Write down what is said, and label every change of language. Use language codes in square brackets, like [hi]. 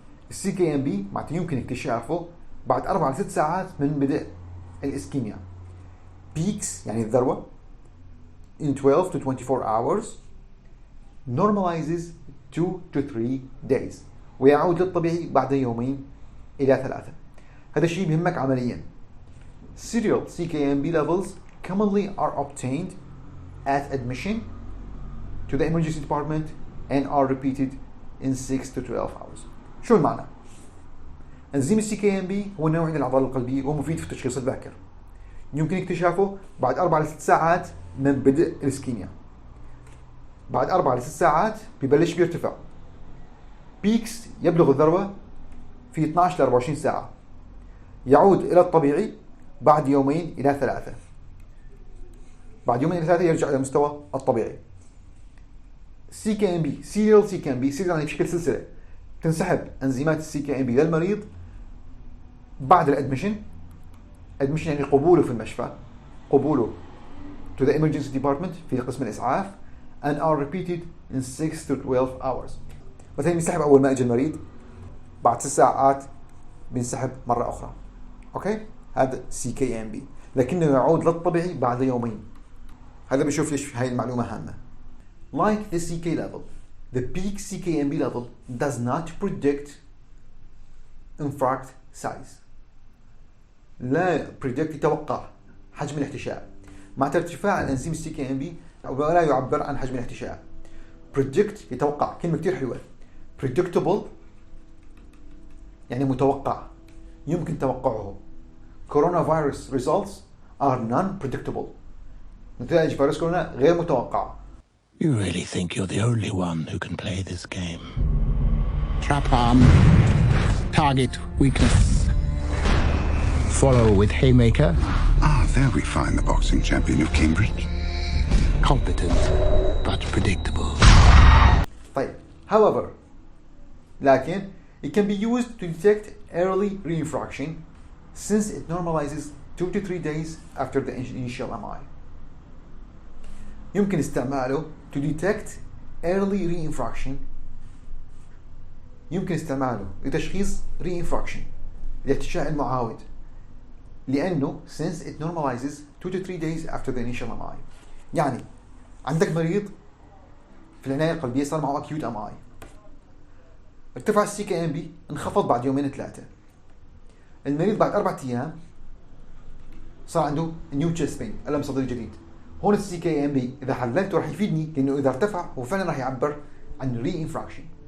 [ar] السي كي ام بي معناته يمكن اكتشافه بعد 4 ل 6 ساعات من بدء الاسكيميا. [en] peaks [ar] يعني الذروة [en] in 12 to 24 hours, normalizes 2 to 3 days [ar] ويعود للطبيعي بعد 2 إلى 3. هذا الشيء بيهمك عمليا. [en] Serial CKMB levels commonly are obtained at admission to the emergency department and are repeated in 6 to 12 hours. [ar] شو المعنى؟ انزيم السي كي ام بي هو نوع من العضلة القلبية ومفيد في التشخيص الباكر. يمكن اكتشافه بعد 4 ل 6 ساعات من بدء الاسكيميا. بعد 4 ل 6 ساعات ببلش بيرتفع. بيكس يبلغ الذروة في 12 ل 24 ساعة. يعود إلى الطبيعي بعد 2 إلى 3. بعد 2 إلى 3 يرجع إلى المستوى الطبيعي. سي كي ام بي سيريال سي كي ام بي سيريال يعني بشكل سلسلة. تنسحب انزيمات السي كي ام بي للمريض بعد الادميشن يعني قبوله في المشفى، قبوله [en] to the emergency department [ar] في قسم الاسعاف [en] and are repeated in 6 to 12 hours. [ar] مثلا بينسحب اول ما اجى المريض، بعد 6 ساعات بينسحب مره اخرى. اوكي، هذا سي كي ام بي لكنه يعود للطبيعي بعد 2. هذا بشوف ليش هاي المعلومه هامه. [en] Like the CK level, the peak CKMB level does not predict infarct size. [ar] لا predict يتوقع حجم الاحتشاء. مع ارتفاع الانزيم CKMB ولا يعبر عن حجم الاحتشاء. predict يتوقع، كلمة كتير حلوة. predictable يعني متوقع، يمكن توقعه. [en] coronavirus results are non-predictable. [ar] نتائج فيروس كورونا غير متوقعة. [en] You really think you're the only one who can play this game? Trap arm. Target weakness. Follow with haymaker. Ah, there we find the boxing champion of Cambridge. Competent, but predictable. طيب, however, لكن it can be used to detect early reinfraction since it normalizes 2 to 3 days after the initial MI. [ar] يمكن استعماله [en] to detect early reinfraction. [ar] يمكن استعماله لتشخيص reinfraction، الاحتشاء المعاود، لأنه [en] since it normalizes 2 to 3 days after the initial MI. [ar] يعني عندك مريض في العناية القلبية صار معه acute MI، ارتفع السي كي ام بي، انخفض بعد 2 3. المريض بعد 4 أيام صار عنده [en] new chest pain، [ar] ألم صدري جديد. هون السي كي ام بي اذا حللته راح يفيدني، لانه اذا ارتفع هو فعلا راح يعبر عن ري انفراكشن.